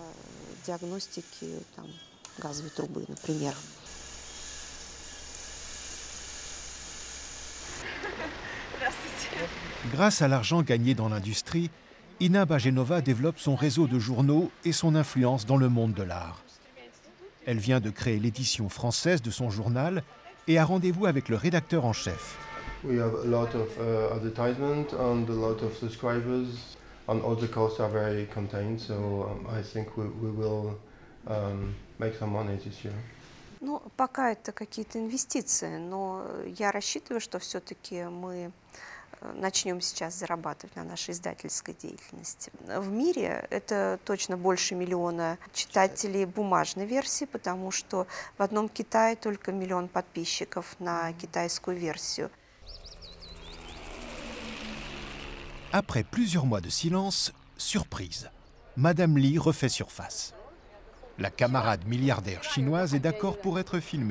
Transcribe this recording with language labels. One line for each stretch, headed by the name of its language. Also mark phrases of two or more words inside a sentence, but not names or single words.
French: Grâce à l'argent gagné dans l'industrie, Ina Bagenova développe son réseau de journaux et son influence dans le monde de l'art. Elle vient de créer l'édition française de son journal et a rendez-vous avec le rédacteur en chef.
English: We have a lot of advertisement and a lot of subscribers, and all the costs are very contained, so I think we will make some money this year.
Russian: Ну, пока это какие-то инвестиции, но я рассчитываю, что все-таки мы начнем сейчас зарабатывать на нашей издательской деятельности. В мире это точно больше миллиона читателей бумажной версии, потому что в одном Китае только 1 миллион подписчиков на китайскую версию.
French: Après plusieurs mois de silence, surprise, Madame Li refait surface. La camarade milliardaire chinoise est d'accord pour être filmée.